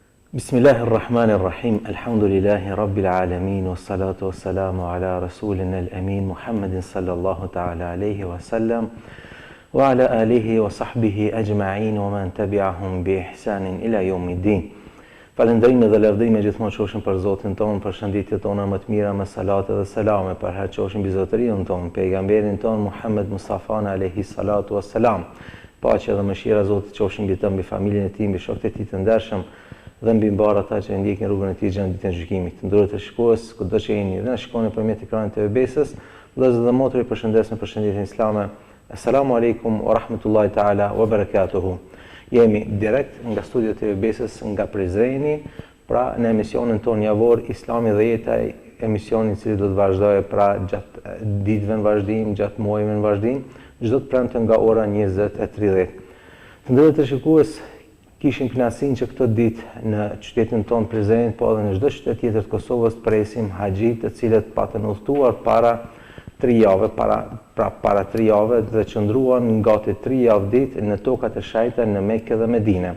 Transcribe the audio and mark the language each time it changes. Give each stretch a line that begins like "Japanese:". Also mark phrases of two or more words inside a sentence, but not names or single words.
Arabic: بسم الله الرحمن الرحيم. الحمد لله رب العالمين والصلاة والسلام على رسولنا الأمين محمد صلى الله تعالى عليه وسلم وعلى آله وصحبه أجمعين ومن تبعهم بإحسان إلى يوم الدين.
Albanian: Falëndrime dhe lavdrime gjithmonë qofshin për Zotin tonë, për shëndetjet tona më të mira, me salate dhe selame, për her qofshin mbi zotërinë tonë, pejgamberin tonë Muhammed Mustafa
Arabic: عليه الصلاة والسلام.
Albanian: Paqja dhe mëshira e Zotit qofshin mbi të, mbi familjen e tij, mbi shokët e tij të ndershëm dhe mbi mbarë ata që ndjekin rrugën e tij gjatë ditën e gjykimit. Të nderuar të shikues, kudo që jeni dhe na shikoni nëpërmjet ekranit të TV-s, vëllezër dhe motra, ju përshëndes me përshëndetjen islame.
Arabic: السلام عليكم ورحمة الله تعالى وبركاته.
Albanian: Jemi direkt nga studiot të TV-s nga Prizreni, pra në emisionin tonë javor Islami dhe jeta, emisionin i cili do të vazhdojë pra gjatë ditëve në vazhdim, gjatë muajve në vazhdim, çdo të premte nga ora 20:30. Të nderuar të shikues, kishim kënaqësinë që këtë ditë në qytetin tonë Prizren, po edhe në çdo qytet tjetër të Kosovës të presim haxhit, të cilët patën udhëtuar para 3 javë, para 3 javë dhe qëndruan gati 3 javë ditë në tokat e shajta në Mekë dhe Medinë.